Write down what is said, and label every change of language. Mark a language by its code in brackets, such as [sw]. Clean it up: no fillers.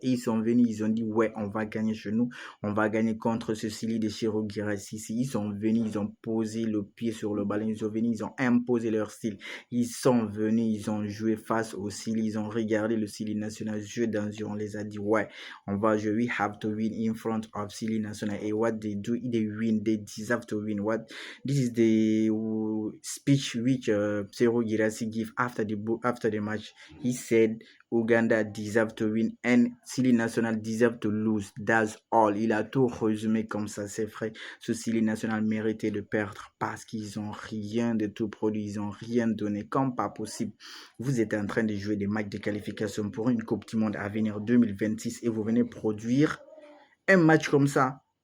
[fr] Et ils sont venus, ils ont dit, ouais, on va gagner chez nous, on va gagner contre ce Sili de Chiro Girassi. Ils sont venus, ils ont posé le pied sur le ballon, ils sont venus, ils ont imposé leur style. Ils sont venus, ils ont joué face au Sili, ils ont regardé le Sili national jouer dans eux, on les a dit, ouais, on va jouer, [en] we have to win in front of Sili national. Et what they do, they win, they deserve to win. This is the speech which Sero Girassi gave after the match. He said Uganda deserve to win and Sili National deserve to lose. That's all. [fr] Il a tout résumé comme ça, c'est vrai. Ce Sili National méritait de perdre parce qu'ils ont rien de tout produit, ils ont rien donné, comme pas possible. Vous êtes en train de jouer des matchs de qualification pour une Coupe du Monde à venir 2026 et vous venez produire un match comme ça.